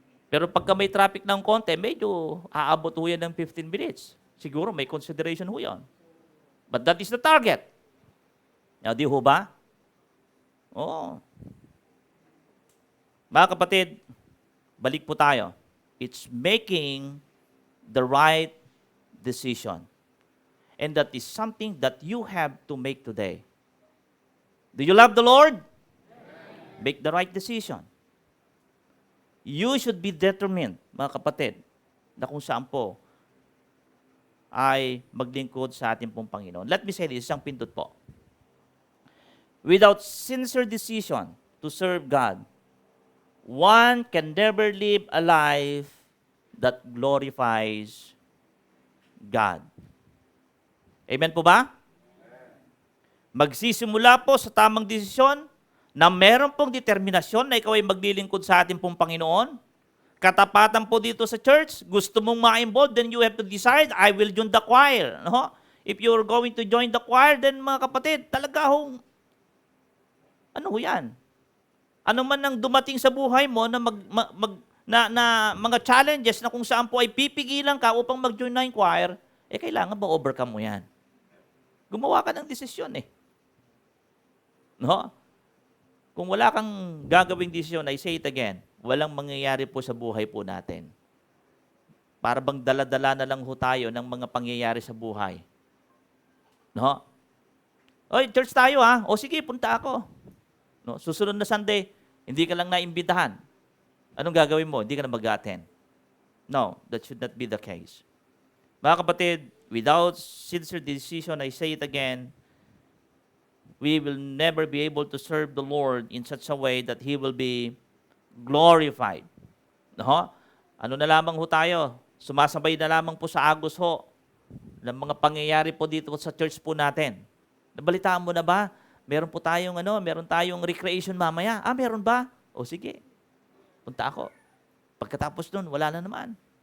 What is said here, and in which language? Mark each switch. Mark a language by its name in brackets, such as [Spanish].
[Filipino] Pero pagka may traffic ng konti, medyo aabot ho yan ng 15 minutes. siguro may consideration ho yun. [English] But that is the target. [Filipino] Now, di ho ba? Oo. Mga kapatid, balik po tayo. [English] It's making the right decision. And that is something that you have to make today. Do you love the Lord? Make the right decision. [Filipino] You should be determined, mga kapatid, na kung saan po ay maglingkod sa ating pong Panginoon. [English] Let me say this, [Filipino] isang pindot po. [English] Without sincere decision to serve God, one can never live a life that glorifies God. [Filipino] Amen po ba? Magsisimula po sa tamang desisyon na meron pong determinasyon na ikaw ay maglilingkod sa ating pong Panginoon. Katapatan po dito sa church, gusto mong ma-involve, then you have to decide, [English] I will join the choir. [Filipino] No? [English] If you're going to join the choir, then mga kapatid, [Filipino] talaga hong, ano ho yan? Ano man ang dumating sa buhay mo na, na mga challenges na kung saan po ay pipigilan ka upang mag-join na yung choir, kailangan ba overcome mo yan? Gumawa ka ng desisyon eh. No? Kung wala kang gagawing desisyon, [English] I say it again, [Filipino] walang mangyayari po sa buhay po natin. Para bang dala-dala na lang ho tayo ng mga pangyayari sa buhay. No? Oy, church tayo ha. O sige, punta ako. No? Susunod na Sunday, hindi ka lang naimbitahan. Anong gagawin mo? Hindi ka na mag-attend. [English] No, that should not be the case. Mga kapatid, without sincere decision, I say it again, we will never be able to serve the Lord in such a way that He will be glorified. [Filipino] No? Ano na lamang ho tayo? Sumasabay na lamang po sa agos ho ng mga pangyayari po dito sa church po natin. Nabalitaan mo na ba? Meron tayong recreation mamaya. Meron ba? O sige, punta ako. Pagkatapos nun, wala na naman.